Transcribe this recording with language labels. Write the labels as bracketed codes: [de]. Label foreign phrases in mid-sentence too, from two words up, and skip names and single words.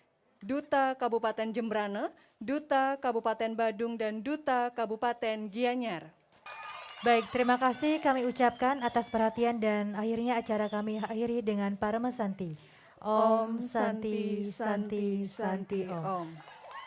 [id] Duta Kabupaten Jembrane, Duta Kabupaten Badung, dan Duta Kabupaten Gianyar. Baik, terima kasih kami ucapkan atas perhatian dan akhirnya acara kami akhiri dengan Parama Santi. [ban] Om Santi Santi Santi Om.